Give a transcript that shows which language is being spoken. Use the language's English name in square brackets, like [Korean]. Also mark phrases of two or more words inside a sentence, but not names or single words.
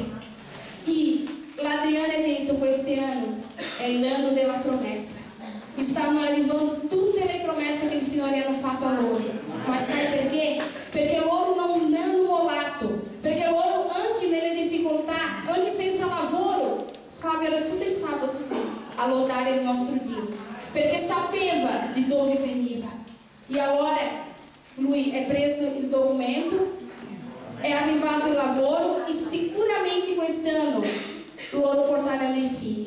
[Italian] E l'Adriana ha detto, quest'anno è l'anno della promessa. Stanno arrivando tutte le promesse che il Signore hanno fatto a loro. Ma sai perché? Perché loro non hanno mollato. Perché loro, anche nelle difficoltà, anche senza lavoro, Fábio era tudo sabato a lodare il nostro Dio, perché sapeva di dove veniva. E allora lui è preso il documento, è arrivato il lavoro e sicuramente quest'anno loro porteranno i figli.